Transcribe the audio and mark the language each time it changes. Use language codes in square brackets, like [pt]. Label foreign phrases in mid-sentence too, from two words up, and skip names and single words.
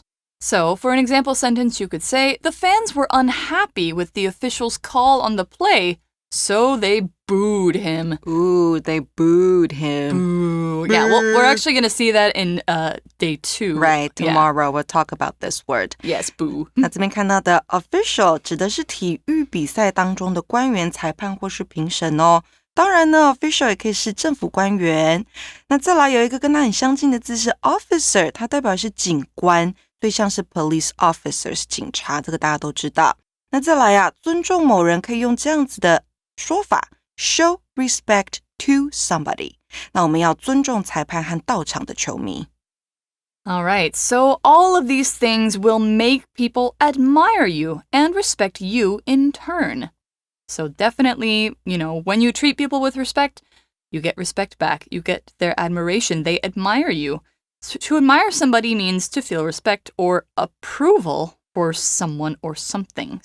[en] So, for an example sentence, you could say, the fans were unhappy with the official's call on the play, so they booed him. Ooh, they booed him. Boo. Yeah, well, we're actually going to see that in day 2. Right, tomorrow we'll talk about this word. Yes, boo. [zh] 那这边看到的 official 指的是体育比赛当中的官员、裁判或是评审哦。当然呢 official 也可以是政府官员。那再来有一个跟它很相近的字是 officer， 它代表是警官。对象是 [en] police officers [zh] 警察，这个大家都知道。那再来啊，尊重某人可以用这样子的说法 [en] show respect to somebody。 [zh] 那我们要尊重裁判和到场的球迷。 [en] All right, so all of these things will make people admire you and respect you in turn. So definitely, when you treat people with respect, you get respect back. You get their admiration. They admire you. So to admire somebody means to feel respect or approval for someone or something.